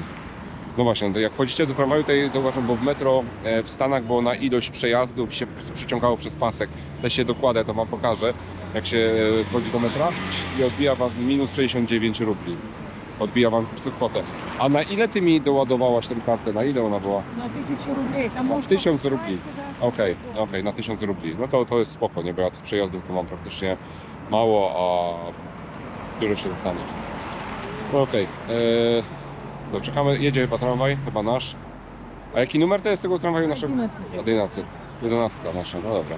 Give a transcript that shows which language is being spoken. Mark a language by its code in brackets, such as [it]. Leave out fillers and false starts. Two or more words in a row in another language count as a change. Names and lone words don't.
[pl] No właśnie, to jak wchodzicie do tramwaju, to uważam, bo w metro w Stanach, bo na ilość przejazdów się przeciągało przez pasek. Też się dokłada, to wam pokażę, jak się wchodzi do metra i odbija was minus 69 rubli. Odbija wam po prostu kwotę. A na ile ty mi doładowałaś tę kartę? Na ile ona była? [ru] На 1000 рублей. Там [pl] Na [ru] можно [pl] 1000 rubli. [ru] покупать, да. [pl] Okej, na 1000 rubli. No to jest spoko, nie? Bo ja tych przejazdów to mam praktycznie mało, a dużo się dostanie. No okej. To czekamy, jedzie chyba tramwaj, chyba nasz. A jaki numer to jest tego tramwaju naszego? 11. 11. 11 nasza, no dobra.